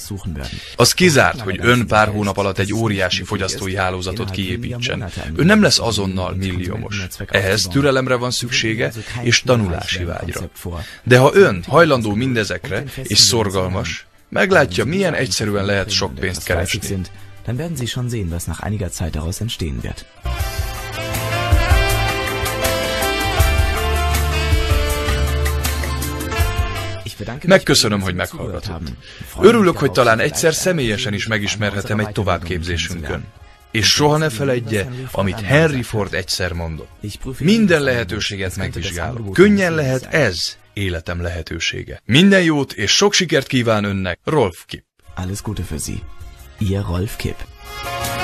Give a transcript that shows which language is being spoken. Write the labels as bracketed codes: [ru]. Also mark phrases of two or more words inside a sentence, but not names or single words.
[hu] Az kizárt, hogy ön pár hónap alatt egy óriási fogyasztói hálózatot kiépítsen. Ön nem lesz azonnal milliómos. Ehhez türelemre van szüksége, és tanulási vágyra. De ha ön hajlandó mindezekre, és szorgalmas, meglátja, milyen egyszerűen lehet sok pénzt keresni. [de] Dann werden Sie schon sehen, was nach einiger Zeit daraus entstehen wird. [hu] Megköszönöm, hogy meghallgatott. Örülök, hogy talán egyszer személyesen is megismerhetem egy továbbképzésünkön. És soha ne feledje, amit Henry Ford egyszer mondott. Minden lehetőséget megvizsgálok. Könnyen lehet ez életem lehetősége. Minden jót és sok sikert kíván önnek, Rolf Kipp. [de] Alles Gute für Sie. Ihr Rolf Kipp.